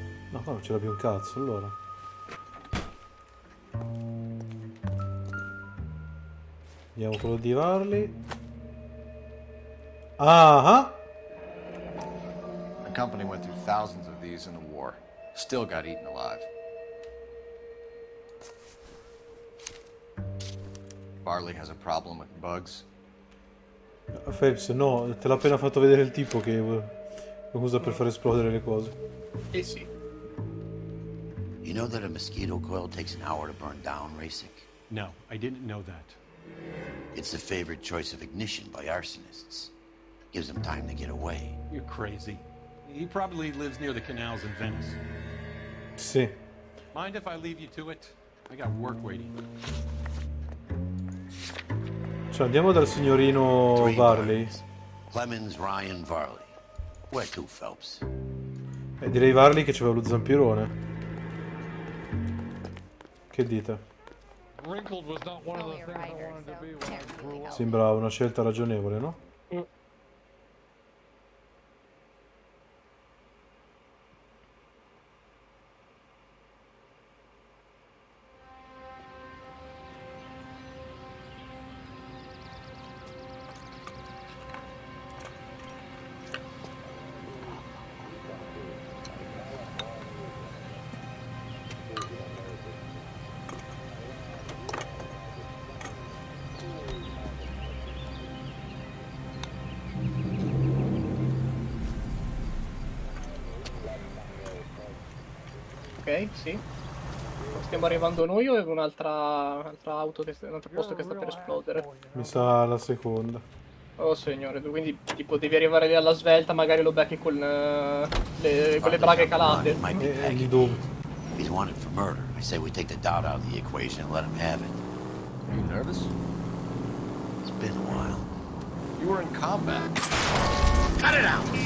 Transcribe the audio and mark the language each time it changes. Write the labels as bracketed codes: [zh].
[it] No, qua non c'era più un cazzo, allora. Vediamo quello di Varley. Ah! [en] The company went through thousands of these in the war. Still got eaten alive. Varley has a problem with bugs. [it] Phelps, no, te l'ha appena fatto vedere il tipo che lo usa per far esplodere le cose. Sì. [en] You know that a mosquito coil takes an hour to burn down, Rasic? No, I didn't know that. It's the favorite choice of ignition by arsonists. Gives them time to get away. You're crazy. He probably lives near the canals in Venice. [it] Sì. [en] Mind if I leave you to it? I got work waiting. [it] Cioè, andiamo dal signorino Varley. [en] Clemens, Ryan, Varley. Where to, Phelps? [it] Direi Varley che c'aveva lo zampirone. Che dite? [en] Wrinkled was not one of the things I wanted to be when I grew up. [it] Sembra una scelta ragionevole, no? Ok, sì. Stiamo arrivando noi o è un'altra auto un altro posto che sta per esplodere? Mi sa la seconda. Oh signore, quindi tipo devi arrivare lì alla svelta, magari lo becchi con le braghe calate. Di dove? [en] He's wanted for murder. I say we take the doubt out of the equation and let him have it. Are you nervous? It's been a while. You were in combat. Cut it out!